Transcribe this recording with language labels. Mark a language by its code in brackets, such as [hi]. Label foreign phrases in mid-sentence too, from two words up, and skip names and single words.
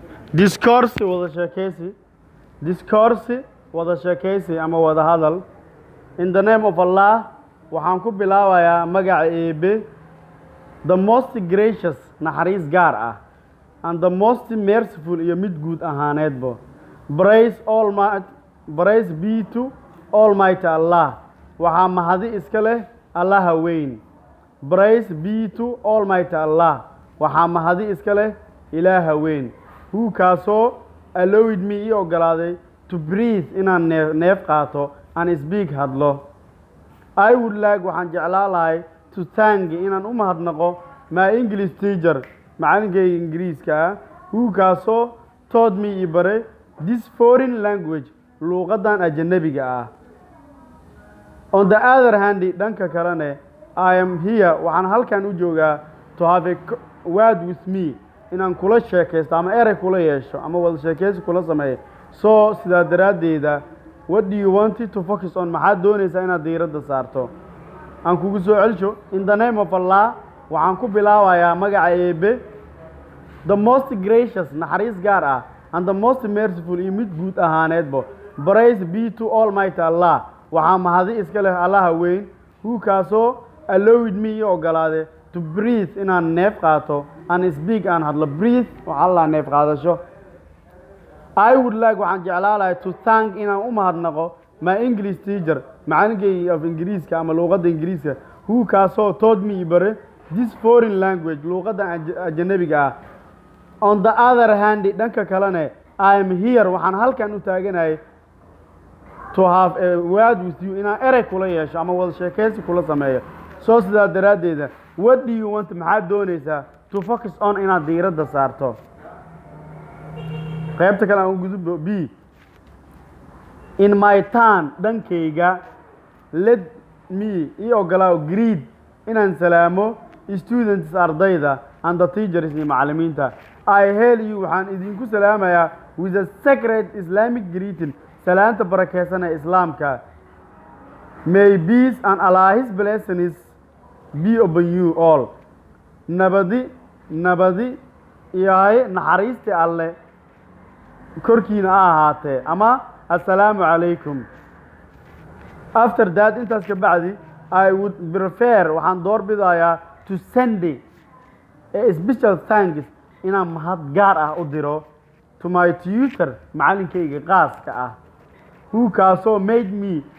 [so] discourse wada sheekaysi ama wada hadal [en] in the name of Allah [so] waxaan ku bilaabayaa magaca Eebe [en] the most gracious [so] naxariis gaar ah [en] and the most merciful [so] iyo mid guud ahaaneedba [en] praise be to Almighty Allah [so] waxaa mahadi iska leh Allah weyn [en] praise be to Almighty Allah [so] waxaa mahadi iska leh Ilaah weyn [en] who kaasoo allowed me [so] ii ogolaaday [en] to breathe [so] inaan neef qaato [en] and speak hadlo I would like [so] waxaan jeclaan lahay [en] to thank [so] inaan u mahadnaqo [en] my English teacher [so] macalinkayga Ingiriiska ah who kaasoo [en] taught me [so] ii baray [en] this foreign language [so] luqadan ajnabiga ah [en] on the other hand [so] dhanka kalene [en] I am here [so] waxaan halkan u joogaa [en] to have a word with me [so] inaan kula sheekaysto ama erey kula yeesho ama wada sheekaysi kula sameeyo so sidaa daraadeeda [en] what do you want to focus on [so] maxaad doonaysaa inaad diiradda saarto aan kugu soo celsho [en] in the name of Allah [so] waxaan ku bilaabayaa magaca Eebe [en] the most gracious [so] naxariis gaar ah [en] and the most merciful [so] iyo mid guud ahaaneedba [en] praise be to Almighty Allah [so] waxaa mahadi iska leh Allah weyn who kaasoo [en] allowed me [so] ii ogolaaday [en] to breathe [so] inaan neef qaato [en] and speak [so] aan hadlo breathe waxaa la neef qaadasho [en] I would like [so] waxaan jeclaan lahay [en] to thank [so] inaan u mahadnaqo [en] my English teacher [so] macalinkayga of Ingiriiska ama luqadda Ingiriiska who kaasoo [en] taught me [so] bare [en] this foreign language [so] luqadda ajnabiga ah [en] on the other hand [so] dhanka kalene [en] I am here [so] waxaan halkan u taaganahay [en] to have a word with you [so] inaan erey kula yeesho ama wada sheekaysi kula sameeyo soo sidaa daraadeeda [en] what do you want [so] maxaad doonaysaa [en] to focus on [so] inaad diiradda saarto qaybta kale aan gudubno B [en] in my turn dhankayga let me [so] ii ogolaaw [en] greet [so] inaan salaamo [en] students ardayda and the teachers [so] iyo macallimiinta [en] I hail you [so] waxaan idinku salaamayaa [en] with a sacred Islamic greeting [so] salaanta barakeysan ee islaamka [en] may peace and Allah's blessings be upon you all [so] nabadi yahay naxariista alle korkiina ahaatee ama [ar] السلام عليكم [en] after that [so] intaas ka bacdi [en] I would prefer [so] waxaan doorbidayaa [en] to send a special thanks [so] inaan mahad gaar ah u diro [en] to my tutor [so] macalinkayga qaaska ah who kaasoo [en] made me